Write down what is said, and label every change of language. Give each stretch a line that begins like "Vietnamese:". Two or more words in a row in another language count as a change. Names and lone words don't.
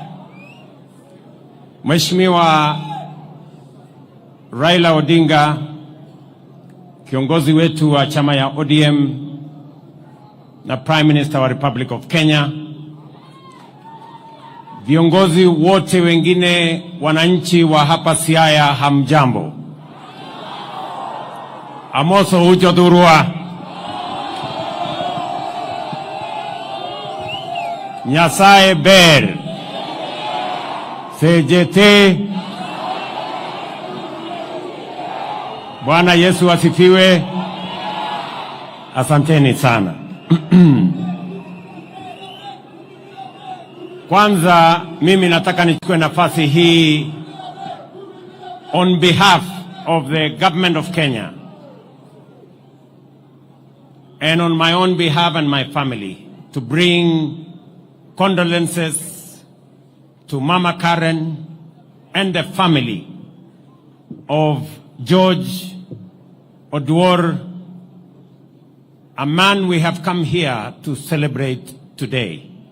Swahili: Mheshimiwa Raila Odinga, kiongozi wetu wa chama ya ODM na
English: Prime Minister
Swahili: wa Republic of Kenya, viongozi wote wengine, wananchi wa hapa Siaya, hamjambo.
Luo (Kenya and Tanzania): Amoso ujo durua. Nyasaye ber.
Swahili: Sejete. Bwana Yesu asifiwe. Asanteni sana. Kwanza mimi nataka nichukue nafasi hii
English: on behalf of the government of Kenya and on my own behalf and my family to bring condolences to Mama Karen and the family of George Oduor, a man we have come here to celebrate today.